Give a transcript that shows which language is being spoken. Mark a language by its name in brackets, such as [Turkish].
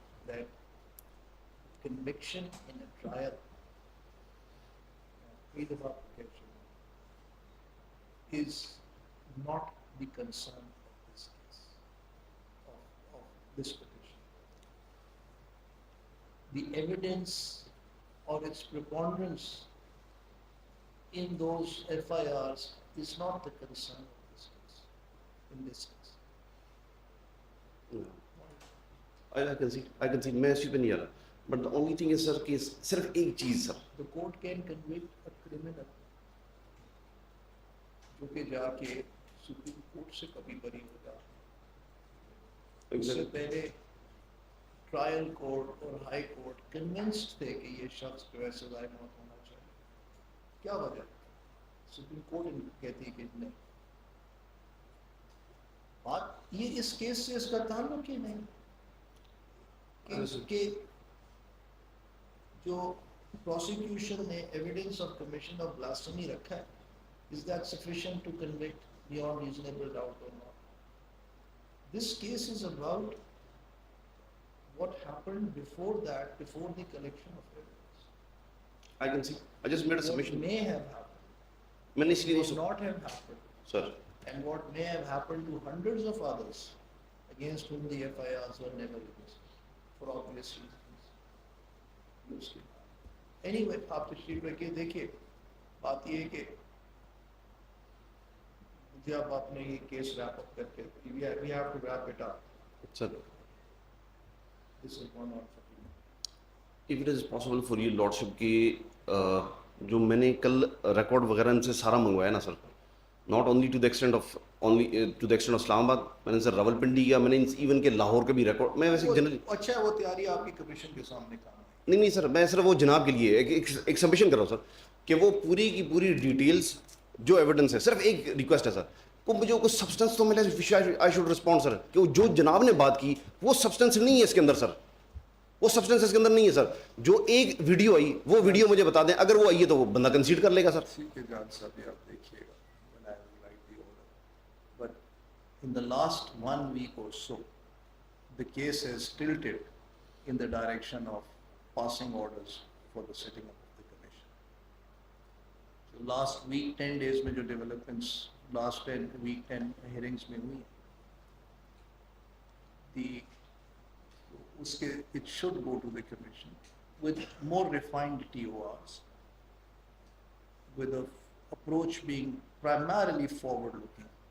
[English] that conviction in a trial, freedom of protection, is not the concern of this case, of this petition. The evidence or its preponderance in those FIRs is not the concern of this case, in this case. I can see [Urdu] میں اسی پہ نہیں آ رہا, [English] but the only thing is sir [Urdu] کہ صرف ایک چیز سر, [English] The court can convict a criminal [Urdu] جو کہ جا کے سپریم کورٹ سے کبھی بری ہو جاتا. اس سے پہلے ٹرائل کورٹ اور ہائی کورٹ کنونسڈ تھے کہ یہ شخص جو ہے سزائے موت ہونا چاہیے. کیا وجہ؟ سپریم کورٹ کہتی کہ نہیں. بات یہ اس کیس سے اس کا تعلق ہی نہیں کہ جو پروسیکیوشن نے evidence of commission of blasphemy رکھا ہے, [English] is that sufficient to convict beyond reasonable doubt or not? This case is about what happened before that, before the collection of evidence. I can see. I just made a submission. What may have happened, [Urdu] میں نے اس لیے [English] may not have happened, sir, and what may have happened to hundreds of others against whom the FIRs were never released for obvious reasons. [Urdu] Anyway, آپ تشریف رکھیے. دیکھیے بات یہ ہے کہ جب آپ نے یہ کیس ریپ اپ کر کے [English] we have to wrap it up. sir, This is one of if it is possible for you lordship [Urdu] کہ جو میں نے کل ریکارڈ وغیرہ ان سے سارا منگوایا نا سر, [English] not only to the extent of Islamabad, [Urdu] میں نے سر راول پنڈی کیا, میں نے ایون کہ لاہور کا بھی ریکارڈ, میں ویسے جنرلی اچھا وہ تیاری آپ کی کمیشن کے سامنے کام ہے. نہیں سر, میں صرف وہ جناب کے لیے ایک سبمیشن کر رہا ہوں سر کہ وہ پوری کی پوری ڈیٹیلز جو ایویڈنس ہے, صرف ایک ریکویسٹ ہے سر کو مجھے کچھ سبسٹنس تو ملے, [English] I should respond sir, [Urdu] کہ وہ جو جناب نے بات کی وہ سبسٹنس نہیں ہے اس کے اندر سر, وہ سبسٹنس اس کے اندر نہیں ہے سر. جو ایک ویڈیو آئی وہ ویڈیو مجھے بتا دیں, اگر وہ آئی ہے تو وہ بندہ کنسیڈ کر لے گا سر. ٹھیک ہے جان صاحب, آپ دیکھیے گا [English] when I will write the order. But in the last 1 week or so, the case has tilted in the direction of passing orders for the setting up of the commission. [Urdu] Last week 10 days میں جو developments last 10 ہیئرنگس میں ہوئی ہیں, اس کے [English] it should go to the commission with more refined TORs, with a approach being primarily forward looking.